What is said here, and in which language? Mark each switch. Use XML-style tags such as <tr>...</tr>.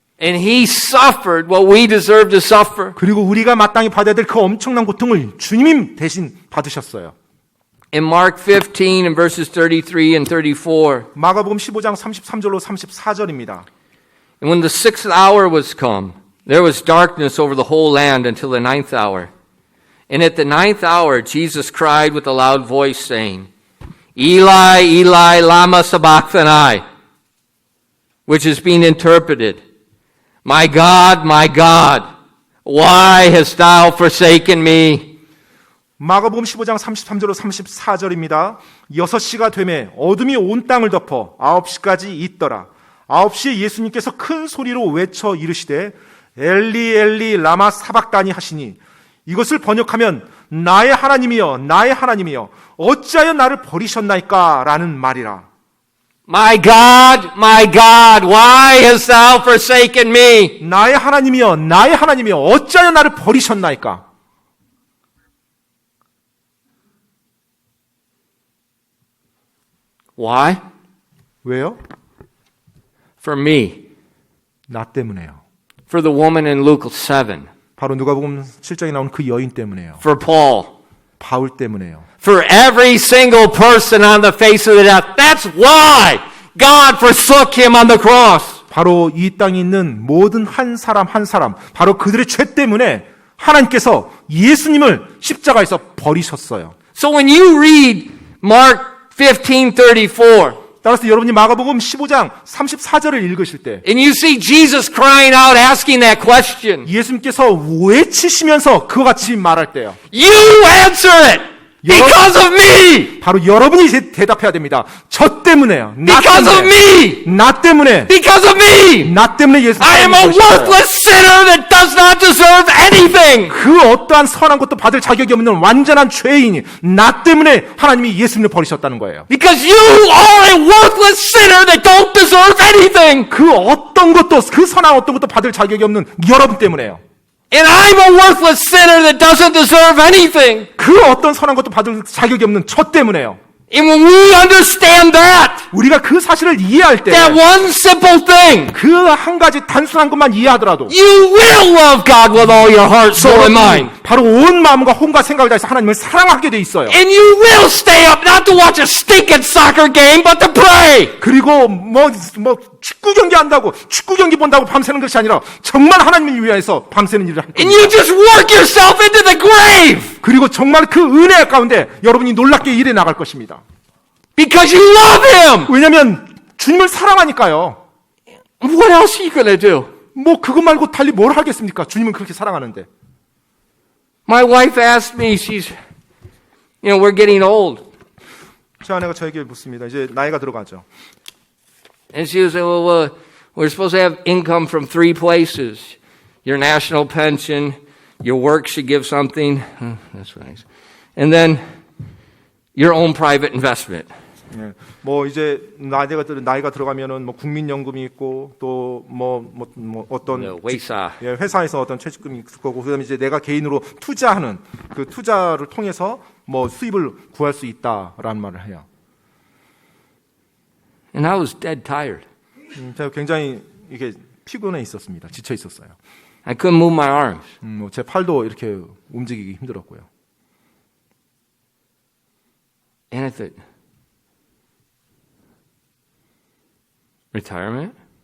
<en>And He suffered what we deserve to suffer.</en> <ko>그리고 우리가 마땅히 받아야 될 그 엄청난 고통을 주님 대신 받으셨어요.</ko> <en>In Mark 15 and verses 33 and 34,</en> <ko>마가복음 15장 33절로 34절입니다.</ko> <en>and when the 6th hour was come, there was darkness over the whole land until the 9th hour. And at the 9th hour, Jesus cried with a loud voice, saying, Eli, Eli, lama sabachthani, which is being interpreted, My God, why hast thou forsaken me?</en> <ko>마가복음 15장 33절로 34절입니다. 6시가 되매 어둠이 온 땅을 덮어 9시까지 있더라. 9시에 예수님께서 큰 소리로 외쳐 이르시되 엘리 엘리 라마 사박다니 하시니 이것을 번역하면 나의 하나님이여 나의 하나님이여 어찌하여 나를 버리셨나이까 라는 말이라.</ko> <en>My God, why hast thou forsaken me?</en> <ko>나의 하나님이여 나의 하나님이여 어찌하여 나를 버리셨나이까.</ko> <en>Why?</en> <ko>왜요?</ko> <en>For me.</en> <ko>나 때문에요.</ko> <en>For the woman in Luke 7.</en> <ko>바로 누가복음 7장에 나오는 그 여인 때문에요.</ko> <en>For Paul.</en> <ko>바울 때문에요.</ko> <en>For every single person on the face of the earth. That's why God forsook him on the cross.</en> <ko>바로 이 땅에 있는 모든 한 사람 한 사람, 바로 그들의 죄 때문에 하나님께서 예수님을 십자가에서 버리셨어요.</ko> <en>So when you read Mark 15:34,</en> <ko>따라서 여러분이 마가복음 15장 34절을 읽으실 때</ko> <en>and you see Jesus crying out, asking that question,</en> <ko>예수님께서 외치시면서 그와 같이 말할 때요.</ko> <en>you answer it because of me.</en> <ko>바로 여러분이 대답해야 됩니다. 저 때문에요. 나</ko> <en>Because of</en> <ko>때문에.</ko> <en>me.</en> <ko>나 때문에.</ko> <en>Because of me.</en> <ko>나 때문에 예수님을</ko> <en>I am a worthless sinner that does not deserve anything.</en> <ko>그 어떠한 선한 것도 받을 자격이 없는 완전한 죄인이 나 때문에 하나님이 예수님을 버리셨다는 거예요.</ko> <en>Because you are a worthless sinner that don't deserve anything.</en> <ko>그 어떤 것도 그 선한 어떤 것도 받을 자격이 없는 여러분 때문에요.</ko> <en>And I'm a worthless sinner that doesn't deserve anything.</en> <ko>그 어떤 선한 것도 받을 자격이 없는 저 때문에요.</ko> <en>And when we understand that,</en> <ko>우리가 그 사실을 이해할 때</ko> <en>that one simple thing,</en> <ko>그 한 가지 단순한 것만 이해하더라도</ko> <en>you will love God with all your heart, soul, and mind.</en> <ko>바로 온 마음과 혼과 생각을 다해서 하나님을 사랑하게 돼 있어요.</ko> <en>And you will stay up not to watch a stinking soccer game, but to pray.</en> <ko>그리고 뭐 축구 경기 한다고 축구 경기 본다고 밤새는 것이 아니라 정말 하나님을 위해서 밤새는 일을 할</ko> <en>And</en> <ko>겁니다.</ko> <en>you just work yourself into the grave.</en> <ko>그리고 정말 그 은혜 가운데 여러분이 놀랍게 일해 나갈 것입니다.</ko> <en>Because you love Him.</en> <ko>왜냐하면 주님을 사랑하니까요.</ko> <en>What else are you going to do?</en> <ko>뭐 그것 말고 달리 뭘 하겠습니까? 주님은 그렇게 사랑하는데.</ko> <en>My wife asked me, we're getting old.</en> <ko>제 아내가 저에게 묻습니다. 이제 나이가 들어가죠.</ko> <en>And she was saying, well, we're supposed to have income from 3 places. Your national pension, your work should give something. That's nice. And then your own private investment.</en> <ko>예, 뭐 이제 나이가 들어가면은 뭐 국민연금이 있고 또 뭐 어떤 회사. 예, 회사에서 어떤 퇴직금이 있을 거고 그다음에 이제 내가 개인으로 투자하는 그 투자를 통해서 뭐 수입을 구할 수 있다라는 말을 해요.</ko> <en>And I was dead tired.</en> <ko>제가 굉장히 이게 피곤해 있었습니다. 지쳐 있었어요.</ko> <en>I couldn't move my arms.</en> <ko>뭐 제 팔도 이렇게 움직이기 힘들었고요.</ko> <en>And I thought, retirement?</en>